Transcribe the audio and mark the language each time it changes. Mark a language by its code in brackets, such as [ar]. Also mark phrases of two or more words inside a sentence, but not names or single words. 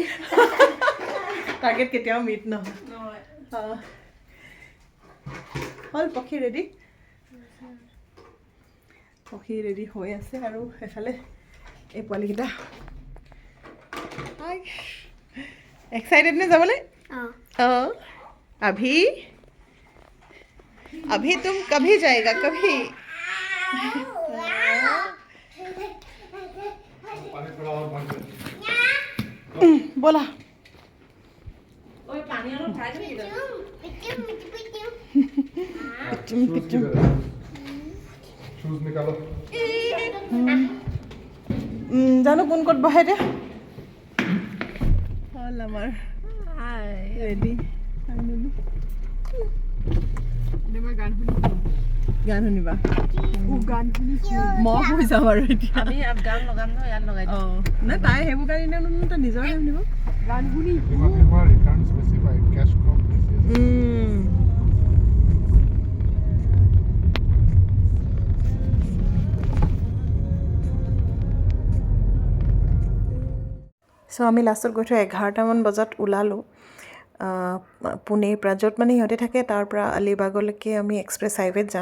[as] টাৰ্গেট কেতিয়াও মিট নহয় হ'ল পক্ষী ৰেডি পক্ষী ৰেডি হৈ আছে আৰু এফালে এই পোৱালীকেইটা এক্সাইটেড নে যাবলৈ অঁ [hi] अभी अभी तुम कभी जाएगा कभी बोला [as] पानी অলপ ভৰাই দিবি [hi] शूज निकालो [as] জানো কোন ক'ত বহে এতিয়া হ'ল আমাৰ ৰেডি গান শুনিবা মই শুই যাম আৰু এতিয়া আমি গান লগাম ন ইয়াত লগাই দিম অঁ নাই তাই সেইবোৰ গান এনেও তাই নিজৰে শুনিব গান শুনি एबार रिटर्न स्पेसिफाई कैश क्रॉप চ' আমি লাষ্টত গৈ থৈ 11টামান বজাত ওলালোঁ পুনেৰ পৰা য'ত মানে সিহঁতে থাকে তাৰ পৰা আলিবাগলৈকে আমি এক্সপ্ৰেছ হাইৱেত যাম